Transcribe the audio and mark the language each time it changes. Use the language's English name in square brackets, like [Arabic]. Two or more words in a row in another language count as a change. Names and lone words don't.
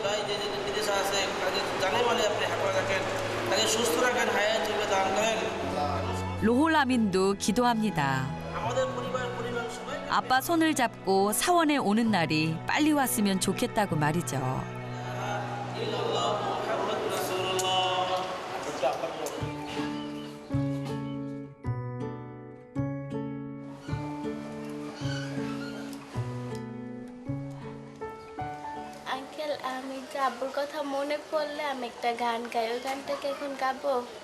[Korean] 로홀라민도 기도합니다. 아빠 손을 잡고 사원에 오는 날이 빨리 왔으면 좋겠다고 말이죠. [Bangla] আঙ্কেল আমি যে আব্বুর কথা মনে পড়লে আমি একটা গান গাই, ওই গানটাকে এখন গাবো?